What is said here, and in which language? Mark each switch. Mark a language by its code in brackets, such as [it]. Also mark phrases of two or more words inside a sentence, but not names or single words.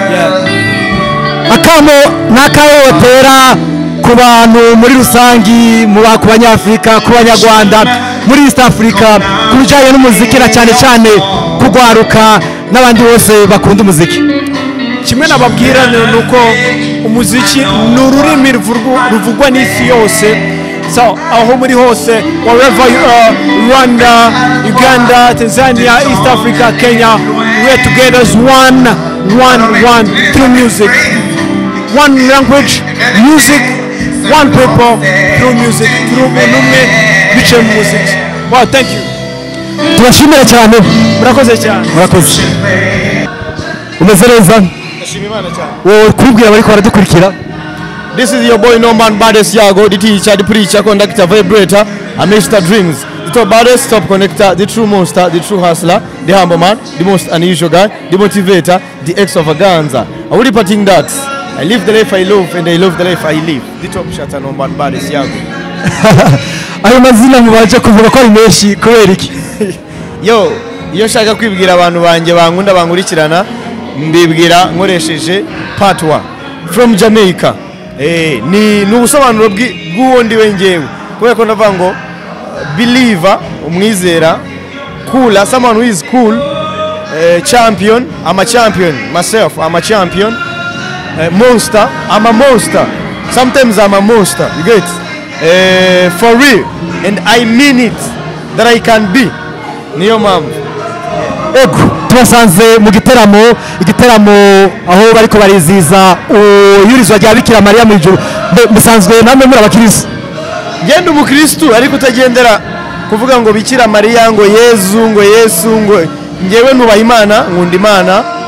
[rw] Akamo n'akayotera ku bantu muri rusangi, ku banyafurika, ku banyarwanda, muri East Africa, ku bijyanye n'umuziki na cyane kugwaruka n'abandi bose bakunda umuziki. Kimwe nababwira ni uko umuziki ni ururimi ruvugwa n'isi yose. So aho muri hose, [en] wherever you are, Rwanda, Uganda, Tanzania, East Africa, Kenya, we are together as one through music. One language, music, one people through music, through [rw] umwe bice mu muziki. [en] Wow, thank you. [rw] Turashimira cyane. Murakoze cyane. Murakoze. Umeze neza? Ndashimimana cyane. Wowe kubwira bari ko baradukurikira. [en] This is your boy No Man Baddest YAGO, the teacher, the preacher, conductor, vibrator, Mr. Dreams. The top baddest, top connector, the true monster, the true hustler, the humble man, the most unusual guy, the motivator, the extravaganza. I will repeating that. I live the life I love and I love the life I live. The top shatter No Man Baddest YAGO. [rw] Ayo mazina mubaje kuvuga ko ari menshi kubera iki? Yo, iyo nshaka kwibwira abantu banje bankunda bankurikirana, mbibwira nkoresheje [en] part 1 from Jamaica. [rw] Ni ubusobanuro bw'uwo ndiwe ngewe, kubera ko ndavuga ngo believer, umwizera, [en] cooler, someone who is cool, champion, I'm a champion myself, I'm a champion, monster, I'm a monster, sometimes I'm a monster, you get for real, and I mean it that I can be. [rw] Niyo mpamvu tubasanze mu igitaramo aho bariko bariziza uyurizwa rya Bikira Mariya mu ijuru. Musanzwe namwe muri abakristo? Genda umukristo ariko utagendera kuvuga ngo Bikira Mariya ngo Yesu ngo ngewe nubaha Imana, nkunda Imana.